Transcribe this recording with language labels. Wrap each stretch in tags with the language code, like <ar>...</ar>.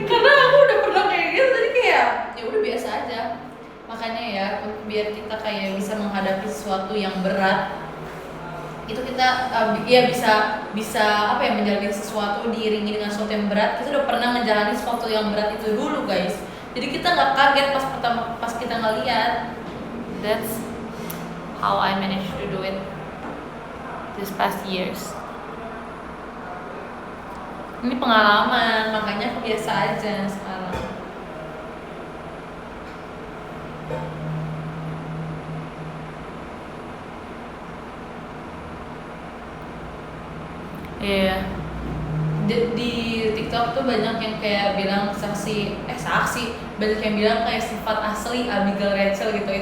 <id>Karena aku udah pernah kayak gitu, tadi kayak ya udah biasa aja. Makanya ya biar kita kayak bisa menghadapi sesuatu yang berat, itu kita ya bisa apa ya, menjalani sesuatu diiringi dengan sesuatu yang berat. Kita udah pernah menjalani sesuatu yang berat itu dulu guys. jadi kita nggak kaget pas kita ngeliat.</id> <en>That's how I managed to do it this past years.</en> <id>Ini pengalaman, makanya aku biasa aja sekarang. Iya. Di TikTok tuh banyak yang kayak bilang saksi, banyak yang bilang kayak sifat asli Abigail Rachel gitu.</id>